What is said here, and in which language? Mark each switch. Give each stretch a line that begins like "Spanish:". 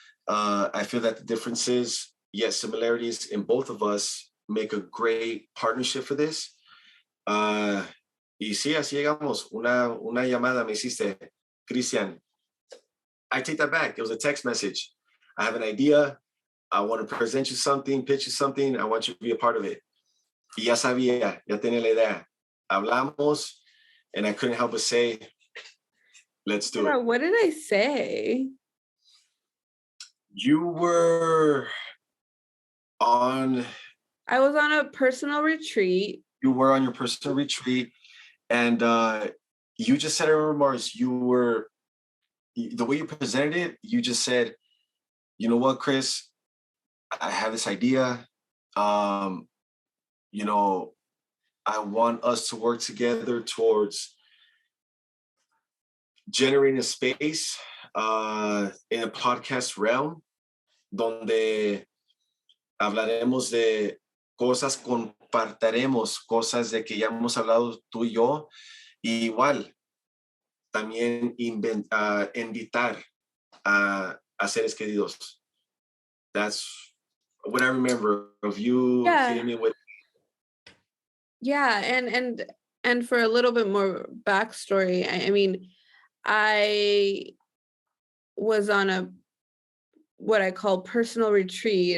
English: I feel that the differences, yet similarities in both of us make a great partnership for this.
Spanish: Y sí, así llegamos. Una llamada me hiciste, Cristian.
English: I take that back. It was a text message. I have an idea. I want to present you something, pitch you something. I want you to be a part of it.
Spanish: Y ya sabía, ya tenía la idea. Hablamos,
English: and I couldn't help but say, let's do it. What did I say? You were on... I was on a personal retreat. You were on your personal retreat, and you just said, I remember, Mars, the way you presented it, you just said, you know what, Chris, I have this idea. You know, I want us to work together towards generating a space in a podcast realm
Spanish: donde hablaremos de cosas, compartiremos cosas de que ya hemos hablado tú y yo. Y igual, también invitar a seres queridos.
English: That's what I remember of you hitting me with. Yeah, and for a little bit more backstory, I mean, I was on a what I call personal retreat.